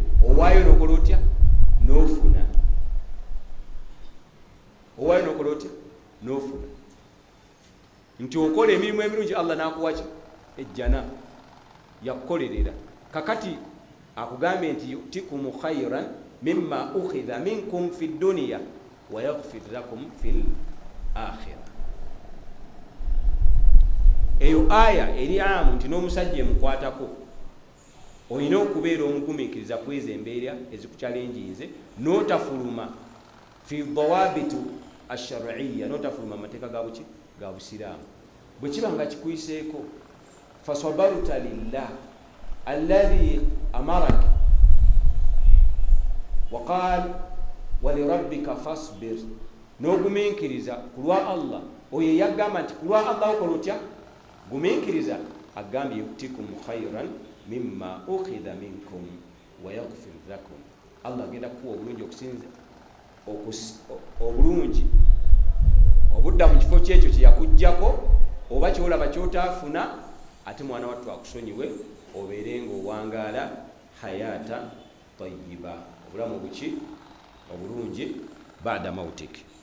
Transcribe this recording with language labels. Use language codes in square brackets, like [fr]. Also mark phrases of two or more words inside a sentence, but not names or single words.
[lg] Owaayo nokola otya n'ofuna, owaayo nokola otya n'ofuna. Nti okola emirimu emirungi Allah n'akuwa ki? Ejjana yakukolerera. Kakati akugambye nti [ar] يؤتكم خيرا مما أخذ منكم في الدنيا ويغفر لكم في الآخرة. [lg] Eyo aya eri amu nti n'omusajja emukwatako olina okubeera omugumiikiriza kweza embeera ezikuchallenginze, n'otafuluma [ar] في ضوابط الشرعية, [lg] n'otafuluma amateeka ga buki ga Busiraamu. Bwe kiba nga kikuyiseeko, [ar] فصبرت لله الذي أمرك وقال ولربك فاصبر, [lg] n'ogumiikiriza kulwa Allah, oyo yagamba nti kulwa Allah okola otya gumiikiriza, agambye [ar] يؤتكم خيرا مما أخذ منكم ويغفر لكم. [lg] Allah agenda kuwa obulungi okusinza obulungi obudda mu kifo kyekyo kye yakuggyako, oba kyolaba kyotaafuna, ate mwana wattu akusonyiwe, obeere ng'owangaala [ar] حياة طيبة, [lg] obulamu obuki obulungi [ar] بعد موتك.